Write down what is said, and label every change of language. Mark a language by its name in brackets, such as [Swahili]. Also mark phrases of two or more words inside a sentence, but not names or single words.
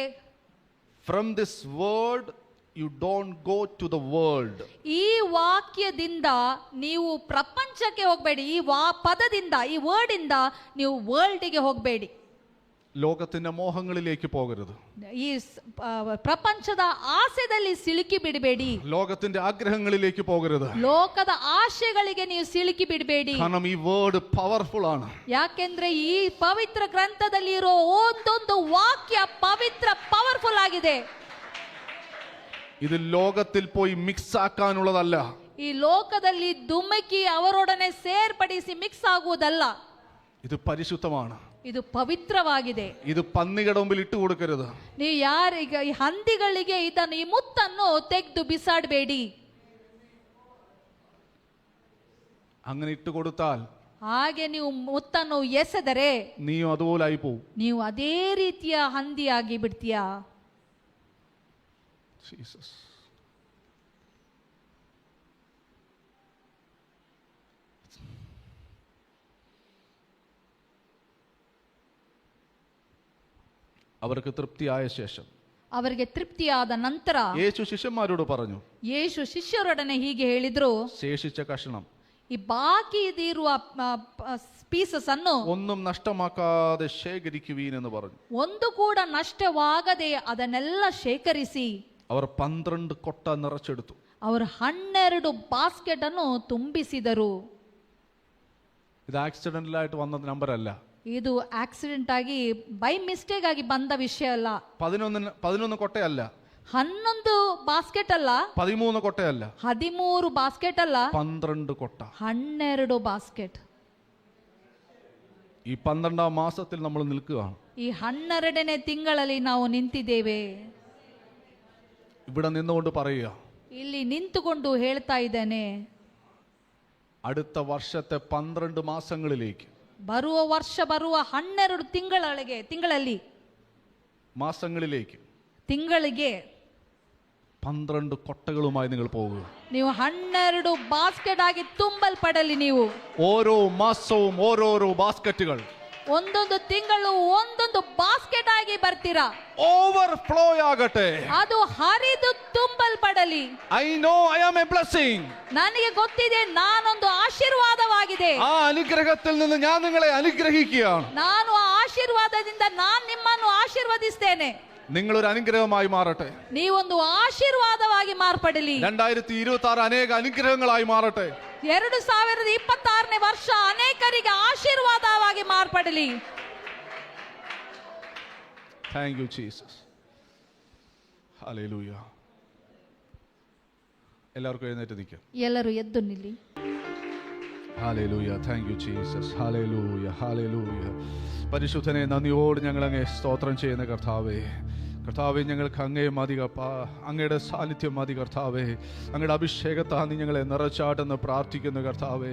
[English] From this word you don't go to the world. [Kannada] ಈ ವಾಕ್ಯದಿಂದ ನೀವು ಪ್ರಪಂಚಕ್ಕೆ ಹೋಗಬೇಡಿ. ಈ ಪದದಿಂದ, ಈ ವರ್ಡ್ ಇಂದ ನೀವು ವರ್ಲ್ಡ್ಗೆ ಹೋಗಬೇಡಿ. [Malayalam] ലോകത്തിന്റെ മോഹങ്ങളിലേക്ക് പോകരുത്. [Kannada] ಈ ಪ್ರಪಂಚದ ಆಸೆದಲ್ಲಿ ಸಿಲುಕಿ ಬಿಡಬೇಡಿ. [Malayalam] ലോകത്തിന്റെ ആഗ്രഹങ്ങളിലേക്ക് പോകരുത്. [Kannada] ಲೋಕದ ಆಶೆಗಳಿಗೆ ನೀವು ಸಿಲುಕಿ ಬಿಡಬೇಡಿ. [Malayalam] കാരണം ഈ [English] word powerful [Malayalam] ആണ്. [Kannada] ಯಾಕೆಂದ್ರೆ ಈ ಪವಿತ್ರ ಗ್ರಂಥದಲ್ಲಿ ಇರೋ ಒಂದೊಂದು ವಾಕ್ಯ ಪವಿತ್ರ, ಪವರ್ಫುಲ್ ಆಗಿದೆ. [Malayalam] ഇത് ലോകത്തിൽ പോയി മിക്സ് ആക്കാനുള്ളതല്ല. [Kannada] ಈ ಲೋಕದಲ್ಲಿ ಧುಮುಕಿ ಅವರೊಡನೆ ಸೇರ್ಪಡಿಸಿ ಮಿಕ್ಸ್ ಆಗುವುದಲ್ಲ. [Malayalam] ഇത് പരിശുദ്ധമാണ്. [Kannada] ಇದು ಪವಿತ್ರವಾಗಿದೆ. [Malayalam] ഇത് പന്നികളുടെ മുമ്പിൽ ഇട്ട് കൊടുക്കരുത്. [Kannada] ನೀವು ಯಾರೀಗ ಈ ಹಂದಿಗಳಿಗೆ ಇದನ್ನು, ಈ ಮುತ್ತನ್ನು ತೆಗೆದು ಬಿಸಾಡಬೇಡಿ. [Malayalam] അങ്ങനെ ഇട്ട് കൊടുത്താൽ [Kannada] ಹಾಗೆ ನೀವು ಮುತ್ತನ್ನು ಎಸೆದರೆ [Malayalam] നീയും അതുപോലെ ആയി പോവും. [Kannada] ನೀವು ಅದೇ ರೀತಿಯ ಹಂದಿಯಾಗಿ ಬಿಡ್ತೀಯಾ. [Malayalam] ജീസസ്. അവർക്ക് തൃപ്തിയായ ശേഷം, [Kannada] ಅವರಿಗೆ ತೃಪ್ತಿಯಾದ ನಂತರ [Malayalam] യേശു ശിഷ്യന്മാരോട് പറഞ്ഞു, [Kannada] ಯೇಸು ಶಿಷ್ಯರೊಡನೆ ಹೀಗೆ ಹೇಳಿದ್ರು, [Malayalam] ശേഷിച്ച കഷണം [Kannada] ಈ ಬಾಕಿ ಇರುವ ಪೀಸಸ್ ಅನ್ನು [Malayalam] ഒന്നും നഷ്ടമാക്കാതെ ശേഖരിക്കുവീൻ എന്ന് പറഞ്ഞു. [Kannada] ಒಂದು ಕೂಡ ನಷ್ಟವಾಗದೆ ಅದನ್ನೆಲ್ಲ ಶೇಖರಿಸಿ [Malayalam] അവർ 12 കൊട്ട നിറച്ചെടുത്തു. [Kannada] ಅವರು 12 ಬಾಸ್ಕೆಟ್ ಅನ್ನು ತುಂಬಿಸಿದರು. [Malayalam] ഇത് ആക്സിഡന്റലായിട്ട് വന്ന നമ്പർ അല്ല. [Kannada] ಇದು ಆಕ್ಸಿಡೆಂಟ್ ಆಗಿ [English] by mistake [Kannada] ಆಗಿ ಬಂದ ವಿಷಯ ಅಲ್ಲ. [Malayalam] 11 കൊട്ടയല്ല, [Kannada] 11 ಬಾಸ್ಕೆಟ್ ಅಲ್ಲ, [Malayalam] 13 കൊട്ടയല്ല, [Kannada] 13 ಬಾಸ್ಕೆಟ್ ಅಲ್ಲ, [Malayalam] 12 കൊട്ട, 12 ബാസ്കറ്റ്. ഈ 12ാം മാസത്തിൽ നമ്മൾ നിൽക്കുകയാണ്. [Kannada] ഈ 12ನೇ ತಿಂಗಳಲ್ಲಿ ನಾವು ನಿಂತಿದ್ದೇವೆ. [Malayalam] ഇവിടെ നിന്നുകൊണ്ട് പറയുക, [Kannada] ಇಲ್ಲಿ ನಿಂತುಕೊಂಡು ಹೇಳ್ತಾ ಇದ್ದೇನೆ, [Malayalam] അടുത്ത വർഷത്തെ 12 മാസങ്ങളിലേക്ക്, [Kannada] ಬರುವ ವರ್ಷ ಬರುವ 12 ತಿಂಗಳಲ್ಲಿ [Malayalam] മാസങ്ങളിലേക്ക്, [Kannada] ತಿಂಗಳಿಗೆ [Malayalam] 12 കൊട്ടകളുമായി നിങ്ങൾ പോകുക. [Kannada] ನೀವು 12 ಬಾಸ್ಕೆಟ್ ಆಗಿ ತುಂಬಲ್ಪಡಲಿ. ನೀವು [Malayalam] ഓരോ മാസവും ഓരോരോ ബാസ്ക്കറ്റുകൾ, [Kannada] ಒಂದೊಂದು ತಿಂಗಳು ಒಂದೊಂದು ಬಾಸ್ಕೆಟ್ ಆಗಿ ಬರ್ತೀರಾ. [Malayalam] ഓവർഫ്ലോ ആകട്ടെ. [Kannada] ಅದು ಹರಿದು ತುಂಬಲ್ಪಡಲಿ. [English] I know I am a blessing. [Kannada] ನನಗೆ ಗೊತ್ತಿದೆ ನಾನೊಂದು ಆಶೀರ್ವಾದವಾಗಿದೆ. [Malayalam] ആ അനുഗ്രഹത്തിൽ നിന്ന് ഞാൻ നിങ്ങളെ അനുഗ്രഹിക്കുകയാണ്. [Kannada] ನಾನು ಆ ಆಶೀರ್ವಾದದಿಂದ ನಾನು ನಿಮ್ಮನ್ನು ಆಶೀರ್ವದಿಸ್ತೇನೆ. [Malayalam] നിങ്ങളൊരു അനുഗ്രഹമായി മാറട്ടെ. [Kannada] ನೀವೊಂದು ಆಶೀರ್ವಾದವಾಗಿ ಮಾರ್ಪಡಲಿ. [Malayalam] 2026 ಅನೇക അനുഗ്രഹങ്ങളായി മാറട്ടെ. [Kannada] 2026ನೇ ವರ್ಷ ಅನೇಕರಿಗೆ ಆಶೀರ್ವಾದವಾಗಿ ಮಾರ್ಪಡಲಿ. [English] thank you Jesus. [Malayalam] ഹല്ലേലൂയ. എല്ലാവർക്കും എഴുന്നേറ്റ് നിൽക്കാം. [Kannada] ಎಲ್ಲರೂ ಎದ್ದು ನಿಲ್ಲಿ. [Malayalam] ഹല്ലേലൂയ. [English] thank you Jesus. [Malayalam] ഹല്ലേലൂയ. ഹല്ലേലൂയ. പരിശുദ്ധനെ നന്ദിയോട് ഞങ്ങൾ അങ്ങേ സ്തോത്രം ചെയ്യുന്ന കർത്താവേ, കർത്താവെ ഞങ്ങൾക്ക് അങ്ങേ മതി, അങ്ങയുടെ സാന്നിധ്യം മതി കർത്താവെ. അങ്ങയുടെ അഭിഷേകത്താൽ ഞങ്ങളെ നിറച്ചാട്ടെന്ന് പ്രാർത്ഥിക്കുന്നു കർത്താവെ.